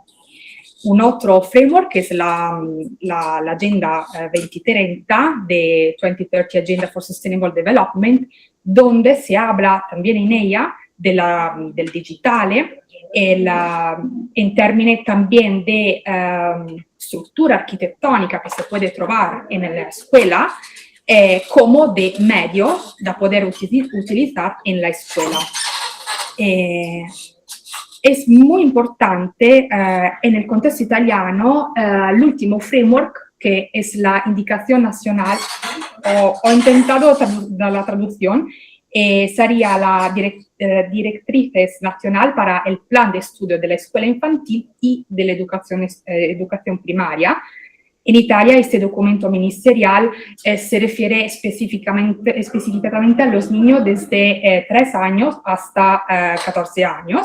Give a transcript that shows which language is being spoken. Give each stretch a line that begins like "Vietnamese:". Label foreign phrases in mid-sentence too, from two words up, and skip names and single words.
Spanish: Un otro framework es la Agenda 2030 de 2030 Agenda for Sustainable Development, donde se habla también en ella del digitale, en términos también de estructura arquitectónica que se puede trovar en la escuela, como de medios de poder utilizar en la escuela. Es muy importante en el contexto italiano l'ultimo framework, que es la indicación nacional, ho intentado dar la traducción, sería la directrices nacional para el plan de estudio de la escuela infantil y de la educación primaria. En Italia este documento ministerial se refiere específicamente a los niños desde 3 años hasta 14 años.